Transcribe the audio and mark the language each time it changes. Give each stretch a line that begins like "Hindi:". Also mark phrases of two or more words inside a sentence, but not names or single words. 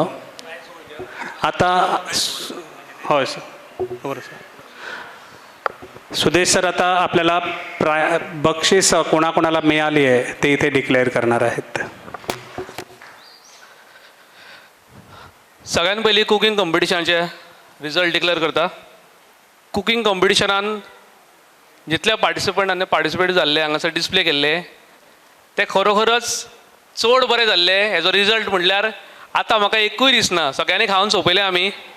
Marathi: आता होय सर, बरोबर सर. सुदेश सर आता आपल्याला बक्षीस कोणाकोणाला मिळाली आहे ते इथे डिक्लेअर करणार आहेत.
Konkani: सगळ्यात पयलीं कुकिंग कॉम्पिटिशनाचे रिजल्ट डिक्लेअर करता. कुकिंग कॉम्पिटिशनान जितले पार्टिसिपंटांनी पार्टिसिपेट जाल्ले हांगासर डिस्प्ले केल्ले ते खरोखरच चड बरें जाल्ले. हेजो रिजल्ट म्हटल्यार आतां म्हाका एकूय दिसना, सगळ्यांनी खावन सोंपयले आमी.